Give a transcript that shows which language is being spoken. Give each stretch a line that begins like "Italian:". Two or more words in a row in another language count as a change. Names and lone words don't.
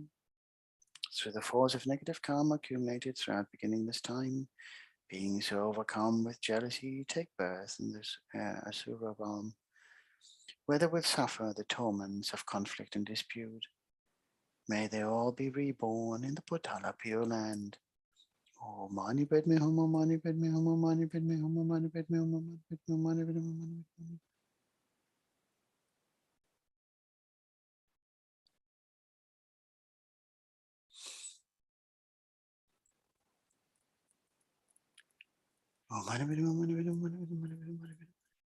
English: Through the force of negative karma accumulated throughout beginning this time, beings who overcome with jealousy take birth in this asura realm, where they will suffer the torments of conflict and dispute. May they all be reborn in the Potala Pure Land.
Sanskrit: Oh, mani padme huma, mani padme huma, mani padme huma, mani padme huma, mani padme huma, mani padme huma, mani padme huma. Oh, mani padme huma, mani padme huma, mani padme huma, mani padme huma, mani padme huma.